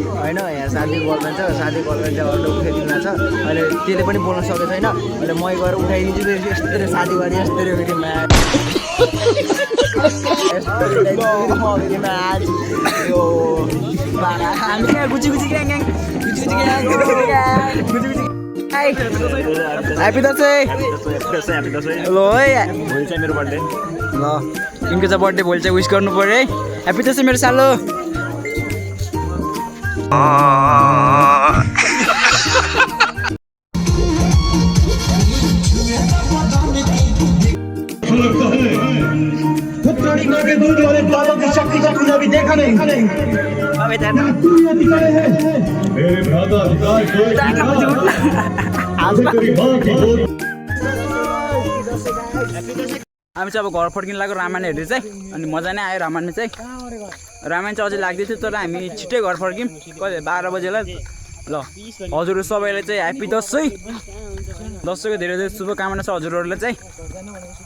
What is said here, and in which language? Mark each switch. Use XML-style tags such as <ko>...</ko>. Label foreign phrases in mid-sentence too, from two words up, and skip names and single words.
<ne>होइन यहाँ साथी गर्लफ्रेन्ड छ साथी गर्लफ्रेन्ड चाहिँ अटो उठाइदिनु छ अहिले त्यसले पनि बोल्न सकेको छैन अहिले म गएर उठाइदिन्छु फेरि यस्तो साथी गर्ने यस्तो फेरि म्याच यो हामी यहाँ गुची गुची ग्याङ ग्याङ गुची गुची ग्याङ गुची गुची ह्याप्पी दसैँ ल है भोलि चाहिँ मेरो बर्थडे ल तिमीको चाहिँ बर्थडे भोलि चाहिँ विस गर्नु पऱ्यो है ह्याप्पी दसैँ मेरो सालो</ne> <hi>दूध वाले बाबा की शक्ति का तूने अभी देखा नहीं मेरे भ्राता अधिकार कोई</hi> <ne>हामी चाहिँ अब घर फर्किन लाग्यो रामायण हेरेर चाहिँ अनि मजा नै आयो रामायणमा चाहिँ रामायण चाहिँ अझै लाग्दै थियो तर हामी छिट्टै घर फर्क्यौँ कहिले 12 बजेलाई ल हजुरहरू सबैलाई चाहिँ ह्याप्पी दसैँ दसैँको धेरै धेरै शुभकामना छ हजुरहरूलाई चाहिँ</ne>